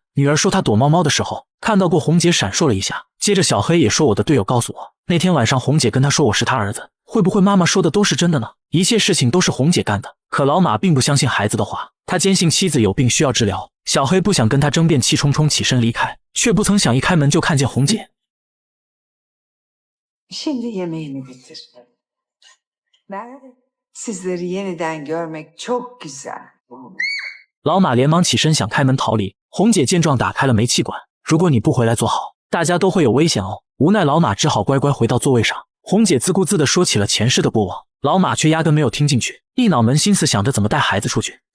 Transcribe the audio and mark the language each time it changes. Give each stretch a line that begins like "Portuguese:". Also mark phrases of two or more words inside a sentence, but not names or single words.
Chinese: 女儿说她躲猫猫的时候看到过红姐闪烁了一下，接着小黑也说我的队友告诉我，那天晚上红姐跟他说我是他儿子，会不会妈妈说的都是真的呢？一切事情都是红姐干的。可老马并不相信孩子的话，他坚信妻子有病需要治疗。小黑不想跟他争辩，气冲冲起身离开，却不曾想一开门就看见红姐。
Turkish: Şimdi yemeğini bitir. Nerede? Sizleri yeniden görmek çok güzel.
Chinese: 老马连忙起身想开门逃离，红姐见状打开了煤气管。如果你不回来坐好，大家都会有危险哦。无奈老马只好乖乖回到座位上。红姐自顾自地说起了前世的过往，老马却压根没有听进去，一脑门心思想着怎么带孩子出去。